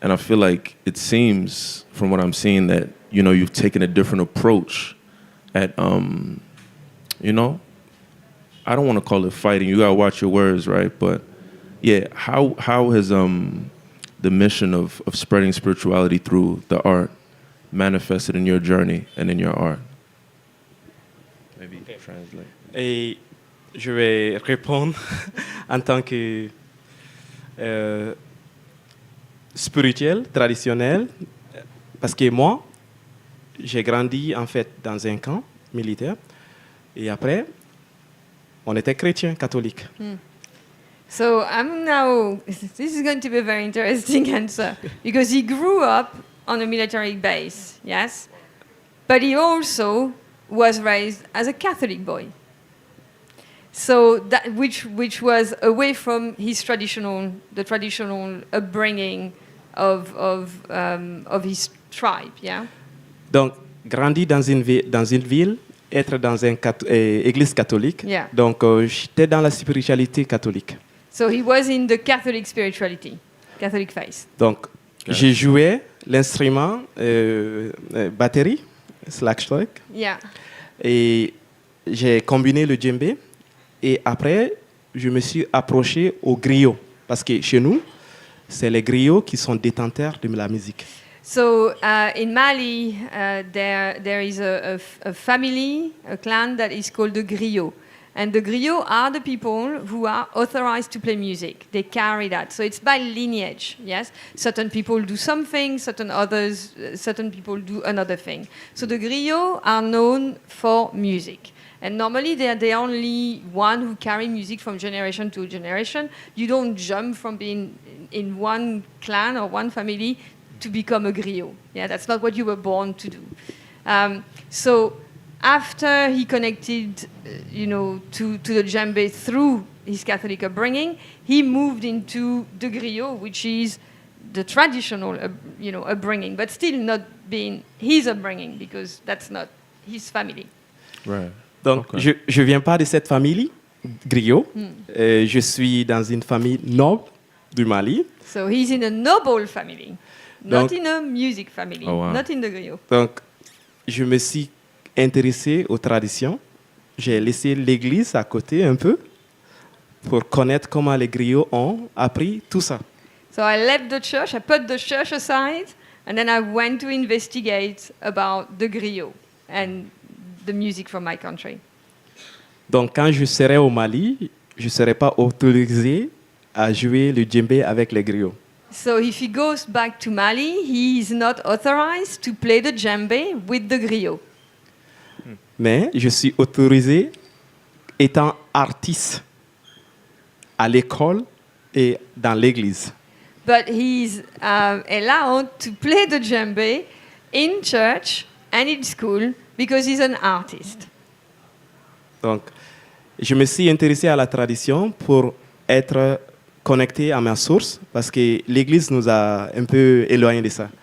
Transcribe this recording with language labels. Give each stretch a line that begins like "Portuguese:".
English: And I feel like it seems, from what I'm seeing, that you've taken a different approach at I don't want to call it fighting. You gotta watch your words, right? But yeah, how has the mission of spreading spirituality through the art manifested in your journey and in your art? Maybe translate.
French: Et je vais répondre en tant que spirituel, traditionnel, parce que moi, j'ai grandi en fait dans un camp militaire, et après, on était chrétien, catholique.
English: So this is going to be a very interesting answer, because he grew up on a military base, yes, but he also was raised as a Catholic boy. So that which was away from his traditional upbringing of his tribe, yeah.
French: Donc, grandi dans une ville, être dans une église catholique.
English: Yeah.
French: Donc, j'étais dans la spiritualité catholique.
English: So he was in the Catholic spirituality, Catholic faith.
French: Donc, j'ai joué l'instrument batterie, slagstock.
English: Yeah.
French: Et j'ai combiné le djembé. Et après, je me suis approché au griot. Parce que chez nous, c'est les griots qui sont détenteurs de la musique.
English: So in Mali, there is a family, a clan that is called the griot. And the griots are the people who are authorized to play music. They carry that. So it's by lineage, yes? Certain people do something, certain people do another thing. So the griots are known for music. And normally they are the only one who carry music from generation to generation. You don't jump from being in one clan or one family to become a griot. Yeah, that's not what you were born to do. So after he connected, to the djembe through his Catholic upbringing, he moved into the griot, which is the traditional, upbringing, but still not being his upbringing, because that's not his family. Right.
French: Donc, je viens pas de cette famille griot. Je suis dans une famille noble du Mali.
English: So he's in a noble family, not in a music family, not in the griot.
French: Donc, je me suis intéressé aux traditions. J'ai laissé l'église à côté un peu pour connaître comment les griots ont appris tout ça.
English: So I left the church, I put the church aside, and then I went to investigate about the griot and the music from my country.
French: Donc, quand je serai au Mali, je ne serai pas autorisé à jouer le djembé avec les griots.
English: So if he goes back to Mali, he is not authorized to play the djembe with the griot.
French: Mais je suis autorisé étant artiste à l'école et dans l'église.
English: But he's allowed to play the djembe in church and in school because he's an artist.
French: Donc, je me suis intéressé à la tradition pour être connecté à ma source parce que l'église nous a un peu éloignés de ça.